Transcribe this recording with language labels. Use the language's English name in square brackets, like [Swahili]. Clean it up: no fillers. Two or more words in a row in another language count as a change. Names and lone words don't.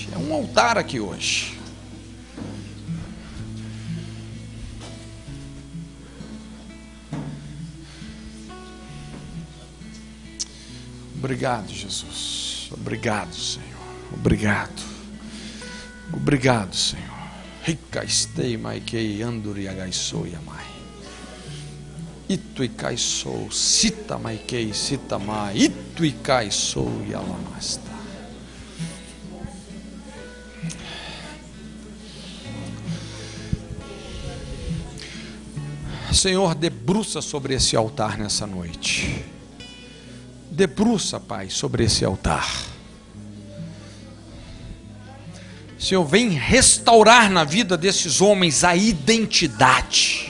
[Portuguese] É um altar aqui hoje. Obrigado, Jesus. Obrigado, Senhor. Obrigado. Obrigado, Senhor. Rica estei maikei anduri agaisou yamai. Itu ikaisou sita maikei sita mai. Itu ikaisou yalamasta. Senhor, debruça sobre esse altar nessa noite. Debruça, Pai, sobre esse altar. Senhor, vem restaurar na vida desses homens a identidade.